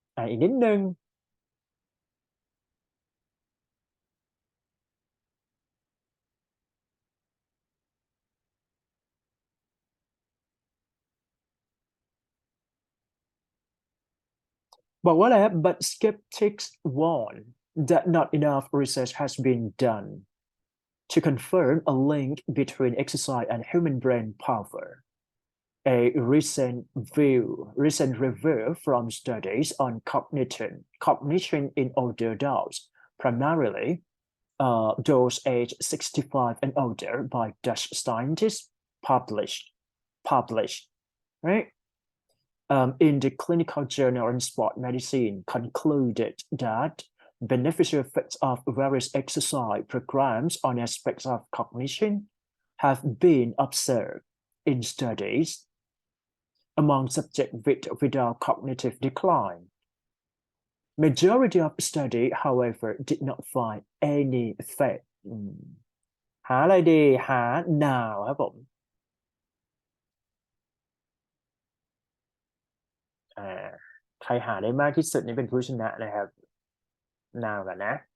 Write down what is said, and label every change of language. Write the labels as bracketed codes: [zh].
[th] อีกนิดนึงบอกว่าอะไรครับ [en] but skeptics warn that not enough research has been done to confirm a link between exercise and human brain power. A recent review from studies on cognition in older adults, primarily those aged 65 and older, by Dutch scientists, published, right? In the clinical journal in sport medicine, concluded that beneficial effects of various exercise programs on aspects of cognition have been observed in studies among subjects without cognitive decline. Majority of study, however, did not find any effect. [th] หาอะไรดีหา now ครับผมใครหาได้มากที่สุดนี่เป็นผู้ชนะนะครับ now กันนะ